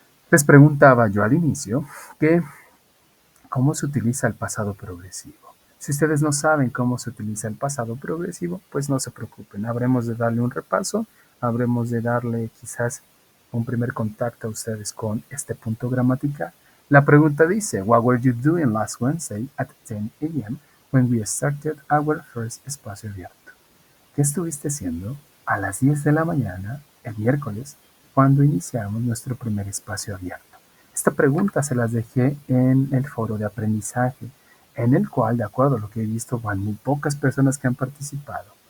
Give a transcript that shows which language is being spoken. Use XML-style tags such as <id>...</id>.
<es>Les preguntaba yo al inicio que cómo se utiliza el pasado progresivo. Si ustedes no saben cómo se utiliza el pasado progresivo, pues no se preocupen, habremos de darle un repaso, habremos de darle quizás un primer contacto a ustedes con este punto gramatical. La pregunta dice,</es> <en>what were you doing last Wednesday at 10 a.m. when we started our first espacio abierto?</en> <es>¿Qué estuviste haciendo a las 10 de la mañana el miércoles cuando iniciamos nuestro primer espacio abierto? Esta pregunta se las dejé en el foro de aprendizaje, en el cual, de acuerdo a lo que he visto, van muy pocas personas que han participado.</es>